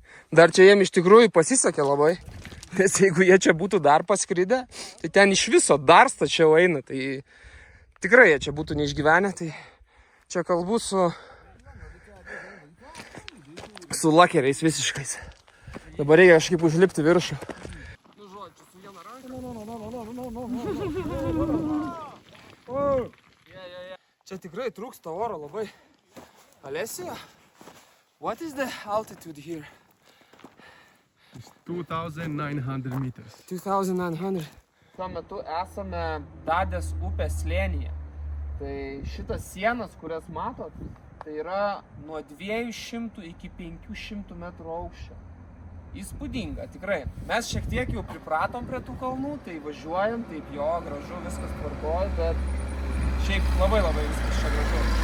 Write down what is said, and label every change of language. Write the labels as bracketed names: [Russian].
[Lithuanian] Dar čia jiem iš tikrųjų pasisekė labai, nes jeigu jie čia būtų dar paskridę, tai ten iš viso dar stačiau eina, tai tikrai jie čia būtų neišgyvenę, tai čia kalbu su lakeriais visiškais. Dabar reikia kažkaip užlipti viršų. Nu žodžiu, su viena ranka. Čia tikrai trūksta oro labai. [English] Alessio, what is the altitude here? 2,900 meters. [Lithuanian] 2900. Šiuo metu esame Dadės upės slėnyje. Tai šitas sienas, kurias matot, tai yra nuo 200 iki 500 metrų aukščio. Įspūdinga, tikrai. Mes šiek tiek jau pripratom prie tų kalnų, tai važiuojam, taip jo, gražu, viskas tvarkoj, bet šiaip labai viskas čia gražu.